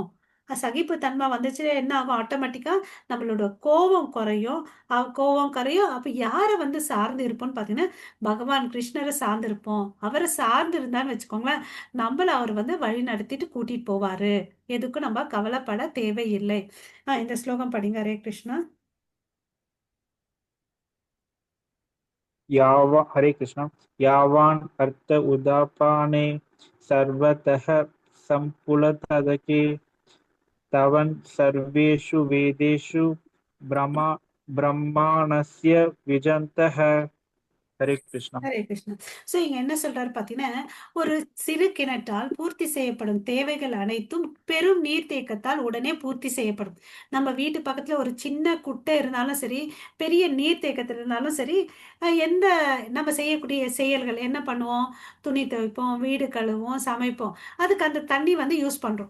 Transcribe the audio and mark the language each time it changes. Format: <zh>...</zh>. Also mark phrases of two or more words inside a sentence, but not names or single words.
<ta>சகிப்புத்தன்மை வந்துச்சு என்ன ஆகும், ஆட்டோமேட்டிக்கா நம்மளோட கோபம் குறையும். கோபம் குறையும். அப்ப யாரை வந்து சார்ந்து இருப்போம்னு பாத்தீங்கன்னா பகவான் கிருஷ்ணரை சார்ந்து இருப்போம். அவரை சார்ந்து இருந்தான்னு வச்சுக்கோங்களேன், நம்மள அவர் வந்து வழி நடத்திட்டு கூட்டிட்டு போவாரு. எதுக்கும் நம்ம கவலைப்பட தேவையில்லை. இந்த ஸ்லோகம் படிங்க. ஹரே கிருஷ்ணா.</ta> <hi>हरे कृष्ण।</hi> <sa>यावान अर्थ उदापाने सर्वतः संपुलतदके तवन सर्वेषु वेदेषु ब्रह्मा ब्रह्माणस्य विजन्तः।</sa> <hi>हरे कृष्ण।</hi> <ta>ஹரே கிருஷ்ணா. சோ இங்க என்ன சொல்றாரு பாத்தீங்கன்னா, ஒரு சிறு கிணற்றால் பூர்த்தி செய்யப்படும் தேவைகள் அனைத்தும் பெரும் நீர்த்தேக்கத்தால் உடனே பூர்த்தி செய்யப்படும். நம்ம வீட்டு பக்கத்துல ஒரு சின்ன குட்டை இருந்தாலும் சரி, பெரிய நீர்த்தேக்கத்தில் இருந்தாலும் சரி, எந்த நம்ம செய்யக்கூடிய செயல்கள் என்ன பண்ணுவோம், துணி துவைப்போம், வீடு கழுவோம், சமைப்போம், அதுக்கு அந்த தண்ணி வந்து யூஸ் பண்றோம்.</ta>